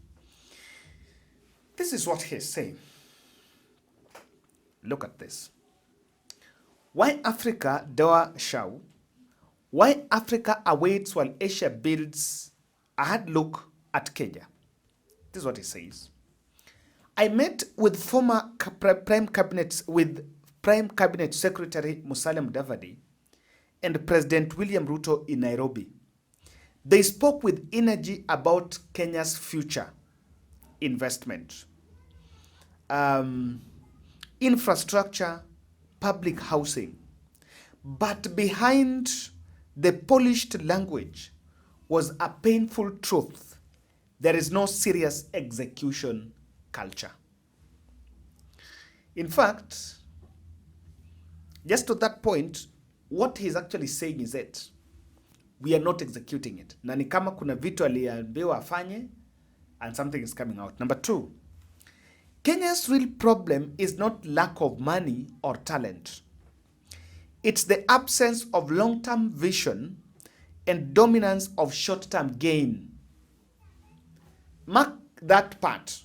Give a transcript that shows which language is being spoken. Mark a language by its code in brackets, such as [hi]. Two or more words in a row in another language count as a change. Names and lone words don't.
[en] This is what he's saying. Look at this. Why Africa doa shau? Why Africa awaits while Asia builds a hard look at Kenya? This is what he says. I met with Prime Cabinet Secretary Musalia Mudavadi and President William Ruto in Nairobi. They spoke with energy about Kenya's future investment, infrastructure, public housing. But behind the polished language was a painful truth. There is no serious execution culture. In fact, just to that point, what he's actually saying is that we are not executing it. [sw] Na ni kama kuna vitu aliambiwa afanye [en] and something is coming out. Number two, Kenya's real problem is not lack of money or talent. It's the absence of long-term vision and dominance of short-term gain. Mark that part.